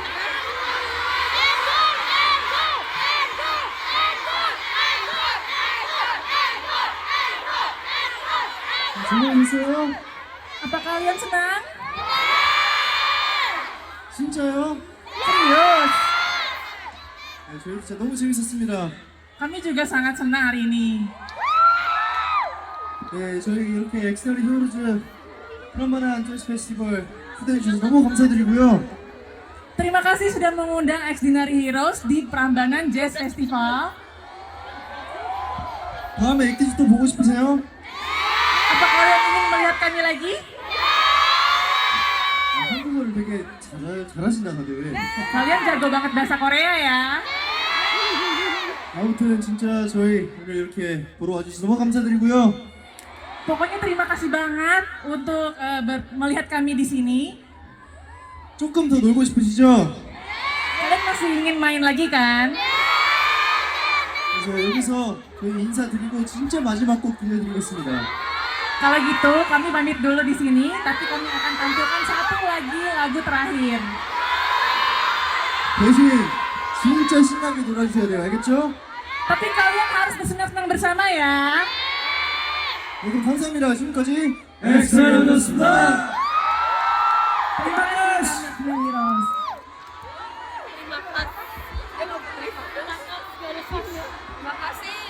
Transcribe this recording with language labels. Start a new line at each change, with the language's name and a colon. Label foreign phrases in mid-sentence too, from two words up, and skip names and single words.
Korean: 좋아하세요?
Indonesian: Apa kalian senang?
Korean: 진짜요?
Indonesian: Serius.
Korean: 저희 진짜 너무 재밌었습니다.
Indonesian: Kami juga sangat senang hari ini.
Korean: 네, 저희 이렇게 엑스트라 히어로즈 프란바난 재즈 페스티벌 초대해 주셔서 너무 감사드리고요.
Indonesian: Terima kasih sudah mengundang Extraordinary Heroes di Prambanan Jazz Festival.
Korean: 다음에 액티즈 또 보고 싶으세요?
Indonesian: Apa kalian ingin melihat kami lagi?
Korean: 한국어를 되게 잘하신다 다들.
Indonesian: Kalian jago banget bahasa Korea ya.
Korean: 아무튼 진짜 저희 오늘 이렇게 보러 와주셔서 너무 감사드리고요.
Indonesian: Pokoknya terima kasih banget untuk melihat kami di sini.
Korean: 조금 더 놀고 싶으시죠?
Indonesian: Kalian masih ingin main lagi kan?
Korean: 그래서 여기서 저희 인사드리고 진짜 마지막 곡 들려드리겠습니다.
Indonesian: Kalau gitu kami pamit dulu di sini, tapi kami akan tampilkan satu lagi lagu terakhir.
Korean: 대신 진짜 신나게 놀아주셔야 돼요, 알겠죠?
Indonesian: Tapi kalian harus bersenang-senang bersama ya.
Korean: 네, 그럼 감사합니다. 지금까지 엑스트라였습니다.
Indonesian: Terima kasih Heroes. Terima kasih.